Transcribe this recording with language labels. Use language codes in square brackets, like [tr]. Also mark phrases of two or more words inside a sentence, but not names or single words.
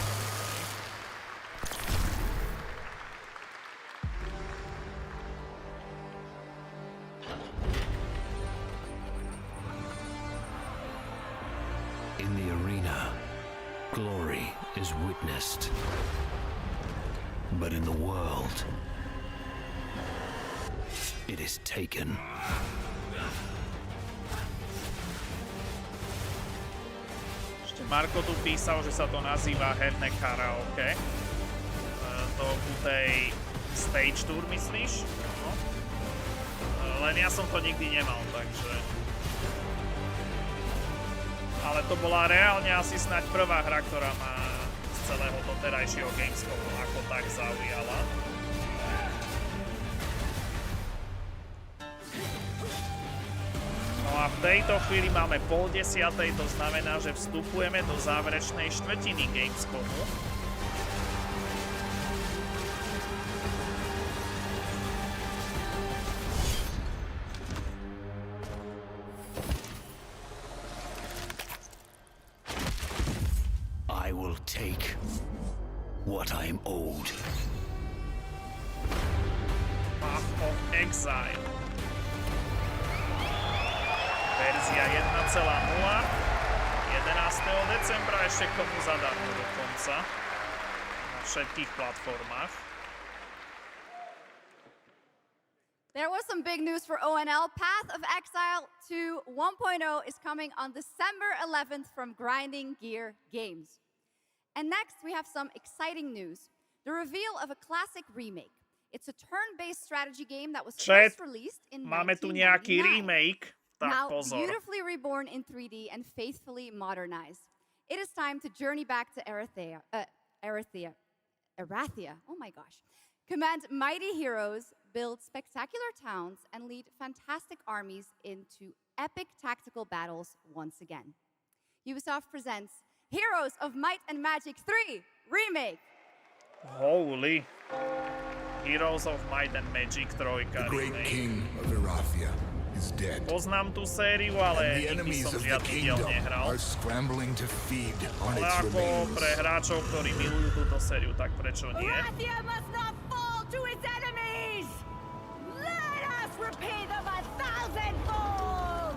[en] In the arena, glory is witnessed. But in the world, it is taken. [sk] Ešte Marko tu písal, že sa to nazýva herné karaoke. To ku tej stage tour, myslíš? No. Len ja som to nikdy nemal, takže... Ale to bola reálne asi snáď prvá hra, ktorá ma z celého doterajšieho Gamescomu ako tak zaujala. No a v tejto chvíli máme 9:30, to znamená, že vstupujeme do záverečnej štvrtiny Gamescomu. [en] I will take what I am owed. Path of Exile. [sk] Verzia 1.0. 11. decembra ešte k tomu zadarmo dokonca. Na všetkých platformách. [en] There was some big news for ONL. Path of Exile 2 1.0 is coming on December 11th from Grinding Gear Games. And next, we have some exciting news. The reveal of a classic remake. It's a turn-based strategy game that was first released in 1999. [sk] Máme tu nejaký remake. Tak [en] now [sk] pozor. [en] beautifully reborn in 3D and faithfully modernized. It is time to journey back to Erathia. Oh my gosh. Command mighty heroes, build spectacular towns, and lead fantastic armies into epic tactical battles once again. Ubisoft presents Heroes of Might and Magic 3 Remake. Holy. Heroes of Might and Magic 3 The great remake. king of Erathia is dead. [sk] Poznám tú sériu, ale [en] The [sk] nikdy [en] enemies [sk] som [en] of the [sk] žiadny diel [en] kingdom [sk] nehral. [en] are scrambling to feed on [sk] Ale [en] its [sk] ako [en] remains. [sk] pre hráčov, ktorí milujú túto sériu, tak prečo nie? [en] Erathia must not fall to its enemies! Let us repay them 1,000-fold!